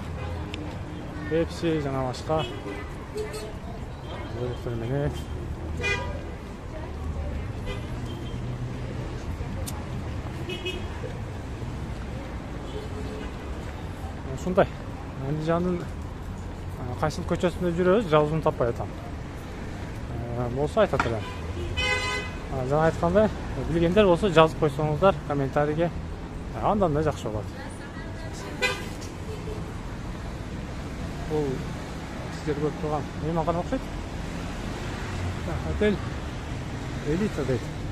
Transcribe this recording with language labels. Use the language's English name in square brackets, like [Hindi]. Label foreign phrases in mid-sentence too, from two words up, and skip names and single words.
[Uzbek] Pepsi yana boshqa. Bo'lib shunday. Andijonning qaysi ko'chasida yuramiz, javzini topmay o'tamiz. Bo'lsa aytadilar. [Kazakh] Жаңа айтқандай, білгендер болса жазып қойсаңыздар комментарийге, андан да жақсы болады. Бұл сіздер көріп тұрған мейманхана ұқсайды. Отель Элита дейді.